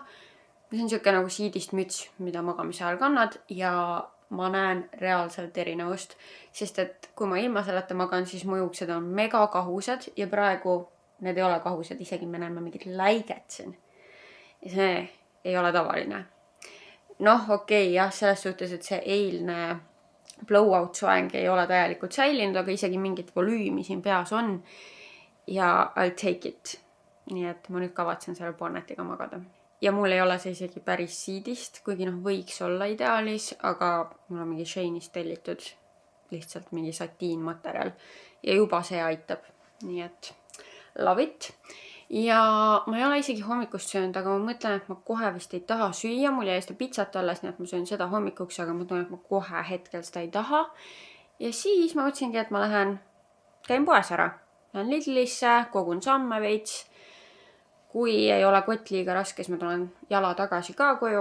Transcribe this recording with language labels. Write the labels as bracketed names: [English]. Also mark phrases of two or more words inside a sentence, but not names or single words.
[Estonian] See on siuke nagu siidist müts, mida magamise ajal kannad ja ma näen reaalselt erinevust, sest et kui ma ilma selleta magan, siis mu juuksed on mega kahused ja praegu need ei ole kahused, isegi me näeme mingit läiget siin. Ja see ei ole tavaline. Okei, jah, selles suhtes, et see eilne blowout soeng ei ole täielikult säilinud, aga isegi mingit volüümi siin peas on ja [English] I'll take it. [Estonian] Nii et ma nüüd kavatsen selle bonnetiga magada. Ja mul ei ole see isegi päris siidist, kuigi võiks olla ideaalis, aga mul on mingi Shane'ist tellitud lihtsalt mingi satiinmaterjal ja juba see aitab. Nii et [English] love it. [Estonian] Ja ma ei ole isegi hommikust söönud, aga ma mõtlen, et ma kohe vist ei taha süüa. Mul jäi seda pitsat alles, nii et ma söön seda hommikuks, aga ma tunnen, et ma kohe hetkel seda ei taha. Ja siis ma mõtlesingi, et ma käin poes ära. Lähen Lidlisse, kogun samme veits. Kui ei ole kott liiga raske, siis ma tulen jala tagasi ka koju.